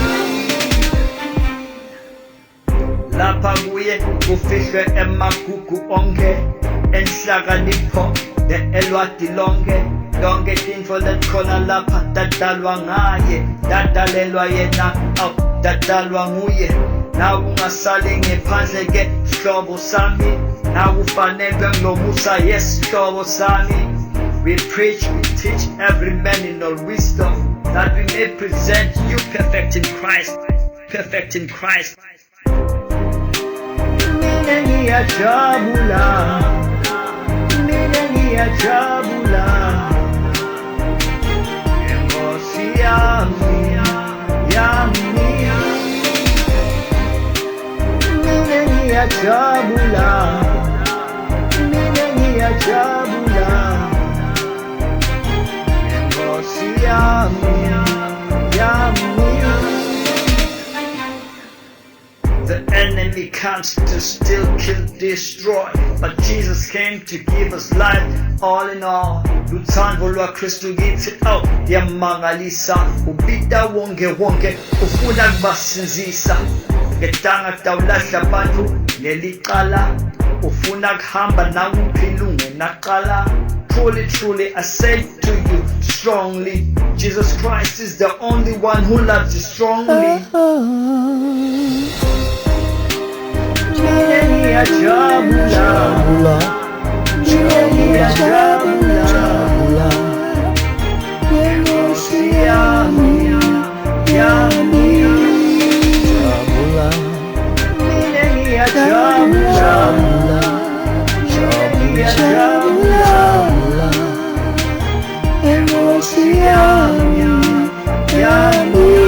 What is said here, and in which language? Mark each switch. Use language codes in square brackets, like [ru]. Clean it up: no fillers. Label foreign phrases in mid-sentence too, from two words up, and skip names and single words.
[ss] Lapha kuye kufihlwe emagugu onke, enhlakanipho elwati lonke. Lonke tintfo letikhona lapha dadalwa ngaye, dadalelwa yena, dadalwa nguye. Nawe ungasali ngephandle ke sihlobo sami, nawe ufanelwe ngilomusa yes sihlobo sami. [en] We preach, we teach every man in all wisdom, that we may present you perfect in Christ, perfect in Christ. [ss] Mina ngiyajabula, mina ngiyajabula, ngenkosi yami, yami. Mina ngiyajabula, mina ngiyajabula, ngenkosi yami, yami. [en] The enemy comes to steal, kill, destroy, but Jesus came to give us life, all in all. [ss] Luthando lwaKristu kithi yamangalisa, ubita wonke wonke, ufuna kubasinzisa. Ngetanga tawulahla abantu nelicala, ufuna kuhamba nawuphi lungenaqala. [en] Truly, truly, I say to you strongly, Jesus Christ is the only one who loves you strongly. [ss] Mina ngiyajabula, mina ngiyajabula, ngenkosi yami, yami. Mina ngiyajabula, ngiyajabula, ngenkosi yami, yami.